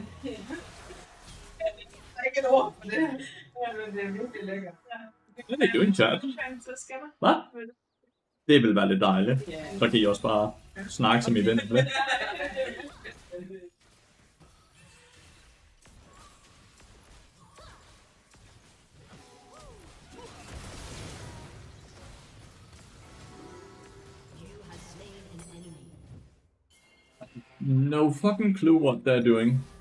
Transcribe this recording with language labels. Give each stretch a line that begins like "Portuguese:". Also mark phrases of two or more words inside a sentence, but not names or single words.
Danish: Der er ikke et ord for det. Men det er virkelig lækkert. Hvad er det doing, chat? Så skal der. Hvad? Det vil være lidt dejligt. Så kan I også bare snakke som I vil.
English: You have slain an enemy. No fucking clue what they're doing.